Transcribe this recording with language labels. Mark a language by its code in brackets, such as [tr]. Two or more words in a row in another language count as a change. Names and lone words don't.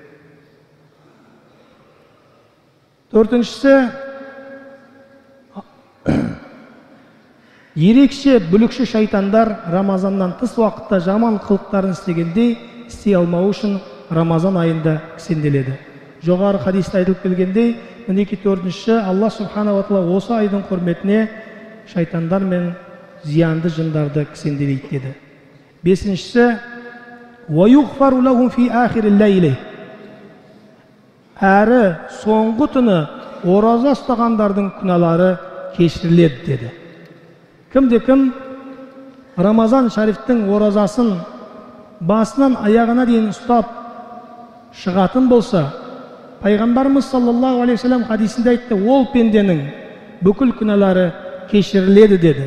[kk] Төртіншісі, ерекше бүлікші шайтандар Рамазаннан тыс уақытта жаман қылықтарын істегенде істей алмау үшін Рамазан айында кісенделеді. Жоғары хадисте айтылып келгендей, мінеки төртінші, Алла [ar] سبحانه وتعالى [kk] осы айдың құрметіне шайтандар мен зиянды жындарды кісенделейді деді. Бесіншісі, [ar] وَيُغْفَرُ لَهُمْ فِي آخِرِ اللَّيْلِ. [kk] Әрі соңғы түні ораза ұстағандардың күнәлары кешіріледі деді. Кімде-кім Рамазан шарифтің оразасын басынан аяғына дейін ұстап шығатын болса, пайғамбарымыз [ar] صلى الله عليه وسلم [kk] хадисінде айтты, ол пенденің бүкіл күнәлары кешіріледі деді.